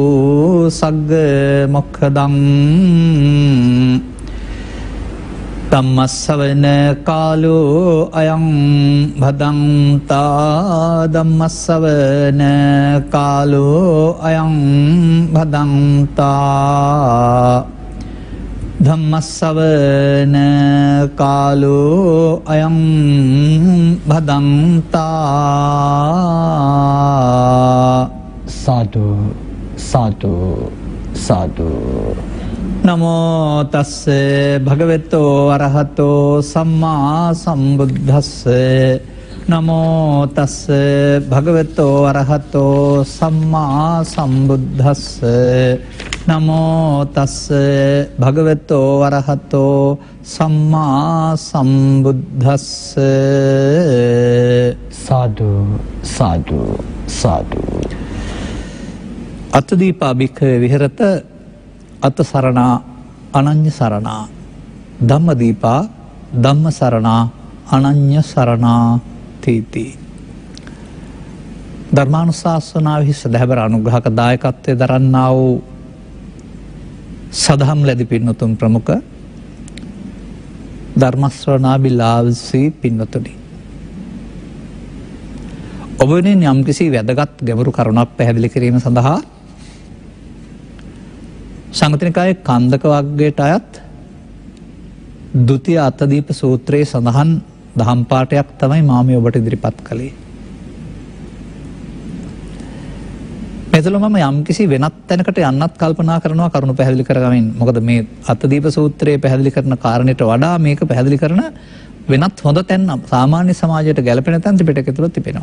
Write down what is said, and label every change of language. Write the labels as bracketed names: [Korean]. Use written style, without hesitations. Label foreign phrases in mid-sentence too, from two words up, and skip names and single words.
[Pali] सग्गमुखदं धम्मश्रवण कालो अयं भदन्ता धम्मश्रवण कालो अयं भदन्ता धम्मश्रवण कालो अयं भदन्ता साधु साधु साधु नमो तस्से भगवतो अरहतो सम्मा सम्बुद्धस्से नमो तस्से भगवतो अरहतो सम्मा सम्बुद्धस्से नमो तस्से भगवतो अरहतो सम्मा सम्बुद्धस्से साधु साधु साधु अतदीपा भिक्खवे विहरत अत सरना अनन्य सरना धम्मदीपा धम्म सरना अनन्य सरना तीति [Sinhala] ධර්මානුශාසනාවෙහි සදහැවර අනුග්‍රහක දායකත්වයේ දරන්නා වූ සදහම් ලැබි පින්නතුන් ප්‍රමුඛ ධර්ම ශ්‍රවණාබිලාසී පින්නතුනි ඔබ වෙනින් යම්කිසි වැදගත් ගැඹුරු කරුණක් පැහැදිලි කිරීම සඳහා සංගතනිකායේ කන්දක වර්ගයට අයත් ဒုတိ අතදීප සූත්‍රයේ සඳහන් දහම් පාඨයක් තමයි මා මේ ඔබට ඉදිරිපත් කළේ. මෙතන මම යම්කිසි වෙනත් තැනකට යන්නත් කල්පනා කරනවා කරුණු පැහැදිලි කරගමින්. මොකද මේ අතදීප සූත්‍රයේ පැහැදිලි කරන කාරණයට වඩා මේක පැහැදිලි කරන වෙනත් හොඳ තැන් සාමාන්‍ය සමාජයට ගැලපෙන තැන් ත්‍රිපිටකය තුල තිබෙනවා.